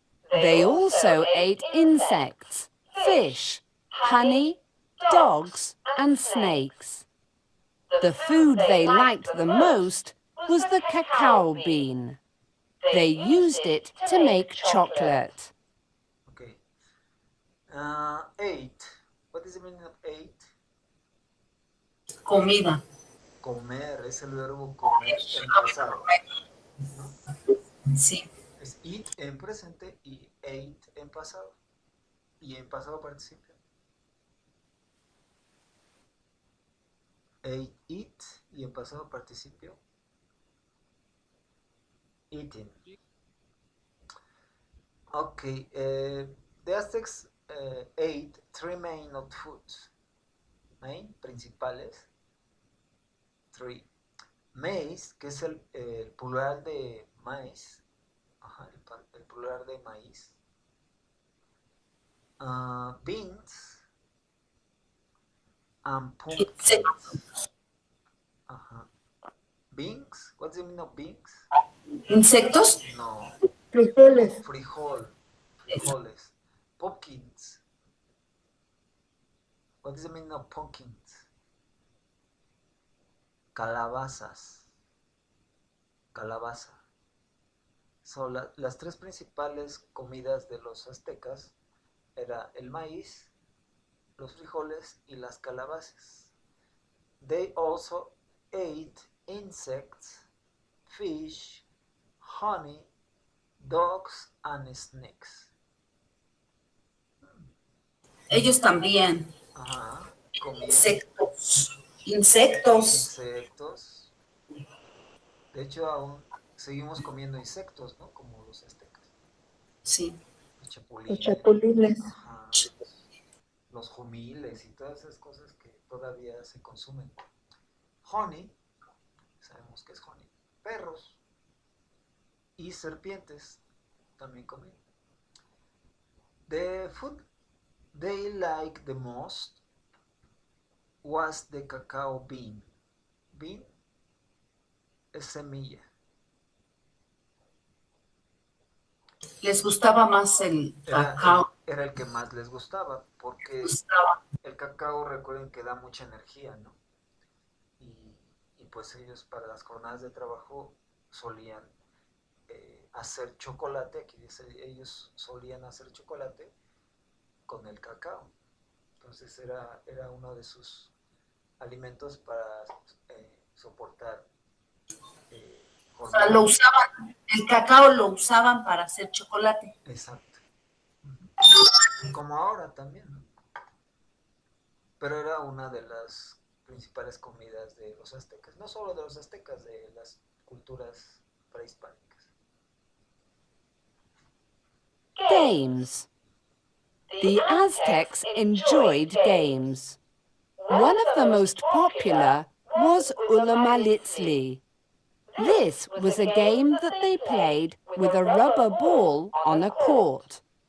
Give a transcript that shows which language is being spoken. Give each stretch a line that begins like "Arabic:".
English: They also ate insects, fish, honey, dogs, and snakes. The food they liked the most was the cacao bean. They used it to make chocolate. Okay. Ate. What is the meaning of ate?
Spanish: Comida. Comer, es el verbo comer en pasado. Sí. Es eat en presente y ate en pasado. Y en pasado participio. Ate, eat, y en pasado participio.
English: Eating. Okay, the Aztecs ate three main of foods. Main, principales, three.
Spanish: Maize, que es el plural de maíz. Ajá, el plural de maíz.
English: Beans and pumpkins. Ajá. Beans? What's the meaning of beans?
Spanish: ¿Insectos? No. Frijoles. Frijoles. Pumpkins.
English: What is the meaning of pumpkins?
Spanish: Calabazas. Calabaza. So, las tres principales comidas de los aztecas era el maíz, los frijoles y las calabazas. They also ate insects, fish, honey, dogs and snakes. Ellos también. Ajá, comían Insectos. Insectos. insectos. De hecho, aún seguimos comiendo insectos, ¿no? Como los aztecas. Sí. Los Los chapulines. chapulines. Ajá, los jumiles y todas esas cosas que todavía se consumen. Honey, sabemos que es honey. Perros y serpientes también comen.
English: The food they liked the most was the cacao bean.
Spanish: Bean es semilla. Les gustaba más el cacao. Era el que más les gustaba, porque el cacao, recuerden que da mucha energía, ¿no? Y pues ellos para las jornadas de trabajo solían hacer chocolate, aquí dice, ellos solían hacer chocolate con el cacao. Entonces era uno de sus alimentos para soportar O sea, lo usaban, el cacao lo usaban para hacer chocolate. Exacto. Como ahora también, ¿no? Pero era una de las principales comidas de los aztecas, no solo de los aztecas, de las culturas prehispánicas.
English: Games. The Aztecs enjoyed games. One of the most popular was Ulamalitzli. This was a game that they played with a rubber ball on a court.